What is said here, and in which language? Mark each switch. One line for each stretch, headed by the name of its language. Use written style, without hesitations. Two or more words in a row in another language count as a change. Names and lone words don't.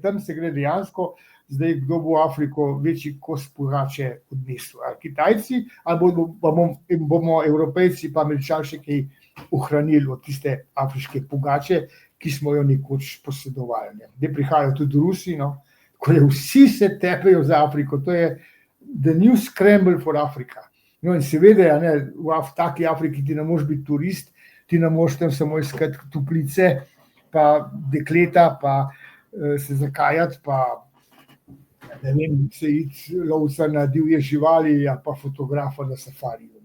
Slovenian: Tam se gre dejansko, zdaj kdo bo v Afriko večji kos pogače odnesel. Ali Kitajci, ali bomo Evropejci pa Američani še kaj ohranili od tiste afriške pogače, ki smo jo nekoč posedovali. Zdaj prihajajo tudi Rusi, no, ko je vsi se tepejo za Afriko, to je
English: the new scramble for Africa.
Slovenian: No in seveda, ne, v taki Afriki ti ne moreš biti turist, ti ne moreš tam samo iskati toplice, pa dekleta, pa se zakajati, pa ne vem, se iti lovca na divje živali, ali pa fotografa na safariju.